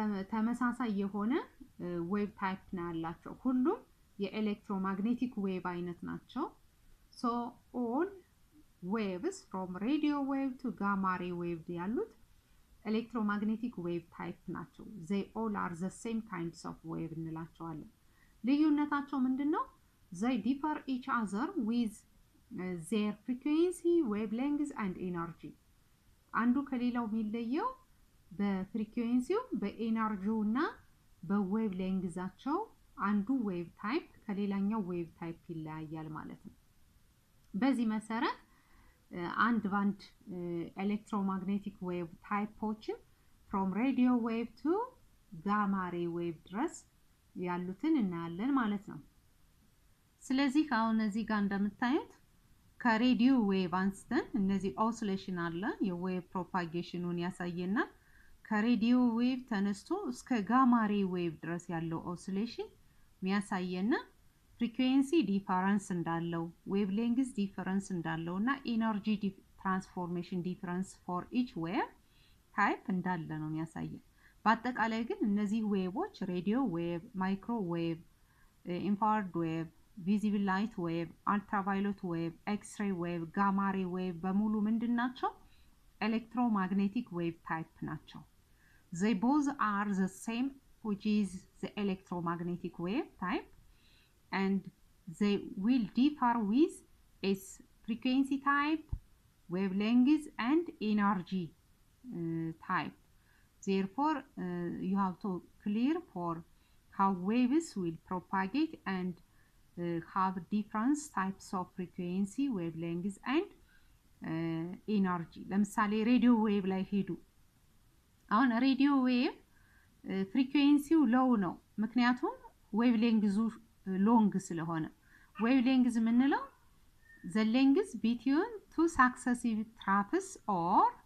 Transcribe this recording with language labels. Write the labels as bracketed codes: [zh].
[am] ተመሳሳይ የሆነ ዌቭ ታይፕ ነው ያላቸው። ሁሉም የኤሌክትሮማግኔቲክ ዌቭ አይነት ናቸው። [en] So all waves from radio wave to gamma ray wave [am] ያሉት electromagnetic wave type ናቸው። [en] They all are the same kinds of wave [am] እንላቸዋለን። ልዩነታቸው ምንድነው? [en] They differ each other with their frequency, wavelengths and energy. [am] አንዱ ከሌላው የሚለየው በፍሪኩዌንሲው በኤነርጂውና በዌቭ ሌንግዛቸው አንዱ ዌቭ ታይፕ ከሌላኛው ዌቭ ታይፕ ይለያያል ማለት ነው። በዚህ መሰረት አንድ ባንድ ኤሌክትሮማግኔቲክ ዌቭ ታይፖችን [en] from radio wave to gamma ray wave [am] ድረስ ያሉትን እናያለን ማለት ነው። ስለዚህ አሁን እዚህ ጋር እንደምታዩት ከሬዲዮ ዌቭ አንስተን እነዚህ ኦሲሌሽን አለ የዌቭ ፕሮፓጌሽኑን ያሳየናል። ከሬዲዮ ዌቭ ተነስቶ እስከ ጋማ ሬይ ዌቭ ድረስ ያለው ኦሲሌሽን የሚያሳየና ፍሪኩዌንሲ ዲፈረንስ እንዳለው ዌቭ ሌንግዝ ዲፈረንስ እንዳለው እና ኢነርጂ ትራንስፎርሜሽን ዲፈረንስ ፎር ኢች ዌቭ ታይፕ እንዳለ ነው የሚያሳየው። በአጠቃላይ ግን እነዚህ ዌቮች ሬዲዮ ዌቭ፣ ማይክሮ ዌቭ፣ ኢንፍራሬድ ዌቭ፣ ቪዚብል ላይት ዌቭ፣ አልትራቫዮሌት ዌቭ፣ ኤክስ-ሬይ ዌቭ፣ ጋማ ሬይ ዌቭ በሙሉ ምንድናቸው? ኤሌክትሮማግኔቲክ ዌቭ ታይፕ ናቸው። [en] They both are the same, which is the electromagnetic wave type, and they will differ with its frequency type, wavelength and energy type. Therefore, you have to clear for how waves will propagate and have different types of frequency, wavelengths and energy. [am] ለምሳሌ ሬዲዮ ዌቭ ላይ ሄዱ። አሁን ሬዲዮ ዌቭ ፍሪኩዌንሲው ሎው ነው ምክንያቱም ዌቭ ሌንግዙ ሎንግ ስለሆነ። ዌቭ ሌንግዝ ምንለው [en] the length between two successive troughs or